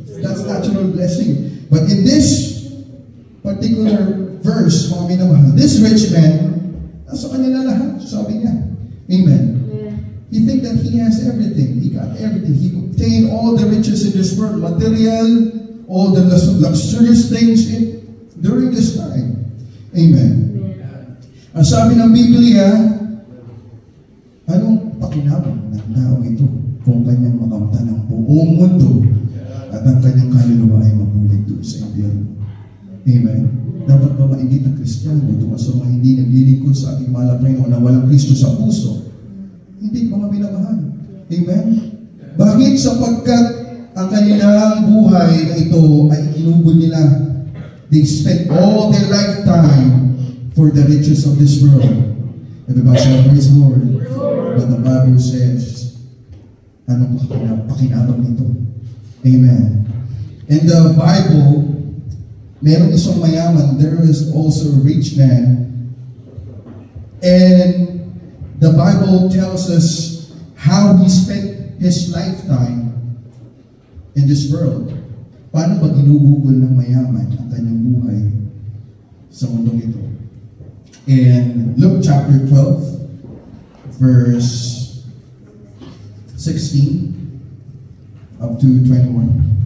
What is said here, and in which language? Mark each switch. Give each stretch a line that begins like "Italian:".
English: That's natural blessing. But in this particular verse,
Filipino: mga minamahal,
English: this rich man,
Filipino: nasa kanya lahat, sabi niya.
English: Amen. He think that he has everything. He got everything. He obtained all the riches in this world, material, all the luxurious things during this time. Amen.
Filipino: Ang sabi ng Biblia, anong pakinabang ng tao ito kung kanyang makamtan ng buong mundo at ang kanyang kaluluwa ay mabulig doon sa impyerno? Amen. Dapat ba mainggit ng Kristiyano doon sa mga hindi naglilingkod sa ating mahal na Panginoon na walang Kristo sa puso? Hindi mga minamahal. Amen. Bakit? Sapagkat ang kanilang buhay na ito ay inubol nila.
English: They spent all their lifetime for the riches of this world. Everybody say, praise the Lord. But the Bible says,
Filipino: anong pakinabang nito?
English: Amen. In the Bible,
Filipino: meron isang mayaman,
English: there is also a rich man. And the Bible tells us how he spent his lifetime in this world.
Filipino: Paano ba ginugugol ng mayaman ang kanyang buhay sa mundong ito?
English: In Luke chapter 12, verse 16 up to 21.